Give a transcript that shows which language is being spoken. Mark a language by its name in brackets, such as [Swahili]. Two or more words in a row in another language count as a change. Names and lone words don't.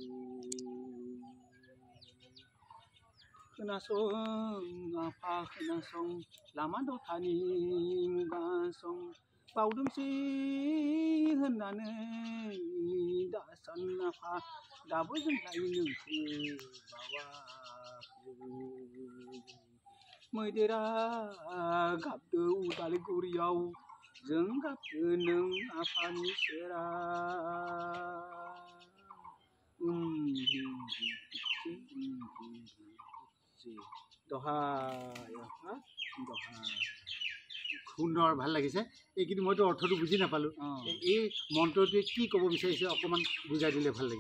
[Bodo] खोनासं आफा खोनासं लामा दथानि मुगासं बावदोंसै होननानै दासान आफा दाबो जोंलाय नोंखौ बावाखै मैदेरा गाबदो उदालगुरियाव जों गाबो नों आफानि सेरा দহাই আফা দহাই [Assamese] সুন্দৰ ভাল লাগিছে এই কিন্তু মইতো অৰ্থটো বুজি নাপালোঁ এই মন্ত্ৰটোৱে কি ক'ব বিচাৰিছে অকণমান বুজাই দিলে ভাল লাগিব